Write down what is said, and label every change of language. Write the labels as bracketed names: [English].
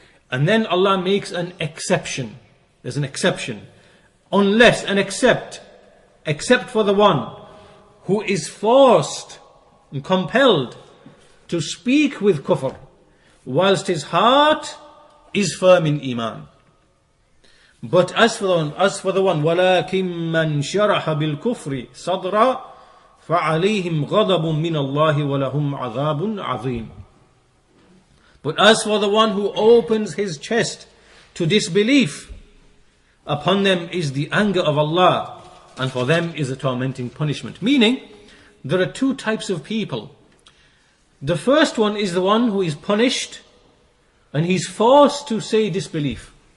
[English] And then Allah makes an exception. There's an exception. Unless and except for the one who is forced and compelled to speak with kufr, whilst his heart is firm in iman. But as for the one [Arabic] وَلَكِنْ مَنْ شَرَحَ بِالْكُفْرِ صَدْرًا فَعَلَيْهِمْ غَضَبٌ مِّنَ اللَّهِ وَلَهُمْ عَذَابٌ عَظِيمٌ. [English] But as for the one who opens his chest to disbelief, upon them is the anger of Allah and for them is a tormenting punishment. Meaning, there are two types of people. The first one is the one who is punished and he's forced to say disbelief.